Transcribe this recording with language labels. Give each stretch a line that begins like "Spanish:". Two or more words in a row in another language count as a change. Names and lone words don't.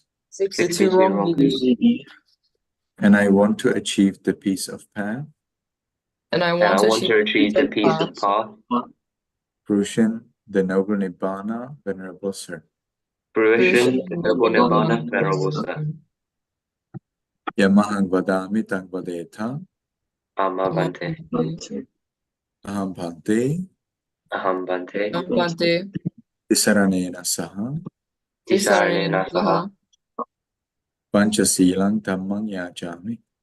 English: 62 wrong views. And I want to achieve the peace of path. And I want to achieve the peace of path. Fruition, the noble Nibbana, Venerable Sir. Fruition, the noble Nibbana, Venerable Sir.
Pali: Yamahang vadami tang vadeta. Amma Bhante. Aham Bhante. Aham Bhante. Aham Bhante. Tisaranena saha. Tisaranena saha. Panchasilang dhammang yajami.